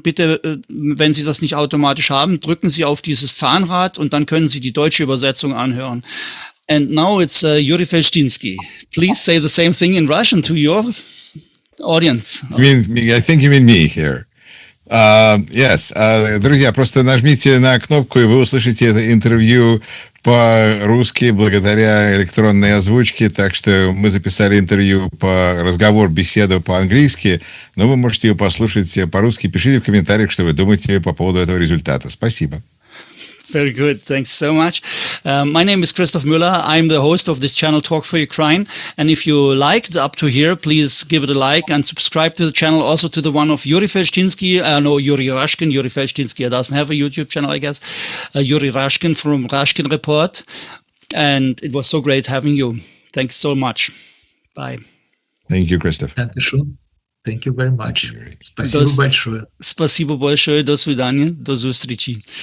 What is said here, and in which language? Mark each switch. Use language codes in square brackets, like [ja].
[de] Bitte, wenn Sie das nicht automatisch haben, drücken Sie auf dieses Zahnrad und dann können Sie die deutsche Übersetzung anhören. [en] And now it's Yuri Felštinsky. Please say the same thing in Russian to your audience. I think you mean me here. Yes. [ru] Друзья, просто нажмите на кнопку, и вы услышите это интервью по-русски благодаря электронной озвучке. Так что мы записали интервью беседу по-английски, но вы можете ее послушать по-русски. Пишите в комментариях, что вы думаете по поводу этого результата. Спасибо. [en] Very good. Thanks so much. My name is Christoph Müller. I'm the host of this channel, Talk for Ukraine. And if you liked up to here, please give it a like and subscribe to the channel, also to the one of Yuri Felštinsky. Yuri Rashkin. Yuri Felštinsky doesn't have a YouTube channel, I guess. Yuri Rashkin from Rashkin Report. And it was so great having you. Thanks so much. Bye. Thank you, Christoph. Thank you very much. [ru] Спасибо большое. Спасибо большое. До свидания. [uk] До зустрічі.